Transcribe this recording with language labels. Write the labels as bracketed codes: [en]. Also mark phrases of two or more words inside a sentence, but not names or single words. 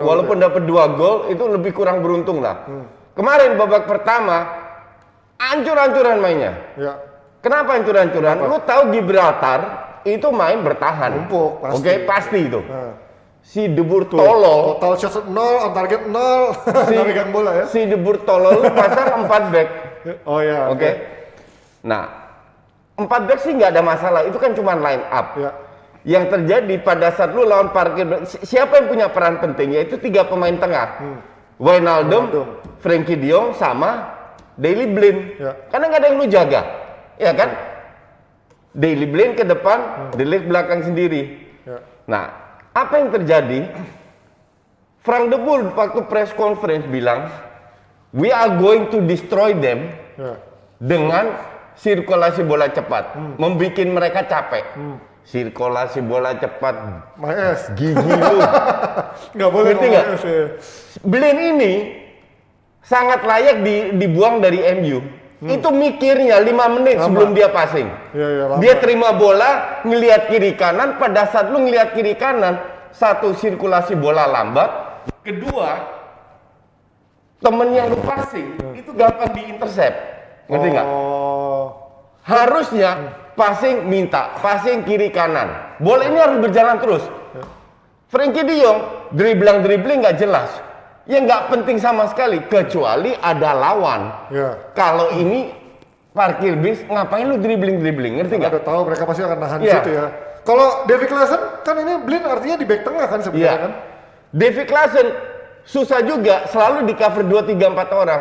[id] Walaupun dapat 2 gol itu lebih kurang beruntung lah. Kemarin babak pertama ancur-ancuran mainnya. Ya. Kenapa ancur-ancuran? Lu tahu Gibraltar itu main bertahan. Numpuk, pasti. Oke, pasti itu. Nah. Si Debur Tuh, tolol, [en] total shots [id] 0, [en] on target [id] 0, nggak megang bola ya. si Debur tolol lu pasang 4 back. Oh ya. Oke. Nah, 4 back sih nggak ada masalah. Itu kan cuma line up. Ya. Yang terjadi pada saat lu lawan parkir, siapa yang punya peran penting? Yaitu 3 pemain tengah. Wijnaldum, Frenkie de Jong, sama Daley Blind. Ya. Karena nggak ada yang lu jaga, ya kan? Daley Blind ke depan, De Ligt belakang sendiri. Ya. Nah, apa yang terjadi? Frank de Boer waktu [en] press conference [id] bilang, [en] we are going to destroy them [id] Ya. dengan sirkulasi bola cepat, membuat mereka capek. Sirkulasi bola cepat, Maes. gigi lu. Nggak boleh Ngerti ngomong nggak? Maes ya. Blind ini sangat layak dibuang dari MU. Itu mikirnya 5 menit sebelum dia passing. Iya, lama. Dia terima bola, ngelihat kiri kanan. Pada saat lu ngelihat kiri kanan, satu sirkulasi bola lambat, kedua temen yang lu passing itu gampang diintercept. Ngerti nggak? Oh. Harusnya passing passing kiri kanan. Bola ini harus berjalan terus. Frenkie de Jong dribbling nggak jelas. Yang nggak penting sama sekali kecuali ada lawan. Ya. Kalau ini parkir bis, ngapain lu dribbling, ngerti nggak? Udah tahu mereka pasti akan nahan Iya. situ ya. Kalau Davy Klaassen kan ini Blind artinya di back tengah kan sebenarnya Iya. kan? Davy Klaassen susah juga, selalu di cover 2, 3, 4 orang.